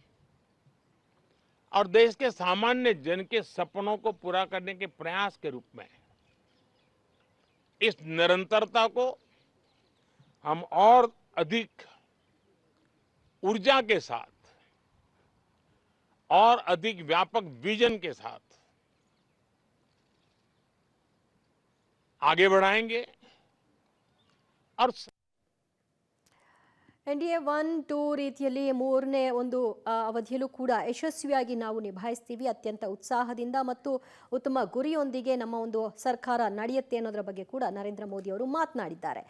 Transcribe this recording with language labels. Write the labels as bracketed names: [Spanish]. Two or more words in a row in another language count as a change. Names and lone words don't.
[Hindi] और देश के सामान्य जन के सपनों को पूरा करने के प्रयास के रूप में इस निरंतरता को हम और अधिक ऊर्जा के साथ और अधिक व्यापक विजन के साथ आगे बढ़ाएंगे और [Kannada] ಎನ್ಡಿಎ 1, 2 ರೀತಿಯಲ್ಲಿ ಮೂರನೇ ಒಂದು ಅವಧಿಯಲ್ಲೂ ಕೂಡ ಯಶಸ್ವಿಯಾಗಿ ನಾವು ನಿಭಾಯಿಸ್ತೀವಿ. ಅತ್ಯಂತ ಉತ್ಸಾಹದಿಂದ ಮತ್ತು ಉತ್ತಮ ಗುರಿಯೊಂದಿಗೆ ನಮ್ಮ ಒಂದು ಸರ್ಕಾರ ನಡೆಯುತ್ತೆ ಅನ್ನೋದರ ಬಗ್ಗೆ ಕೂಡ ನರೇಂದ್ರ ಮೋದಿ ಅವರು ಮಾತನಾಡಿದ್ದಾರೆ.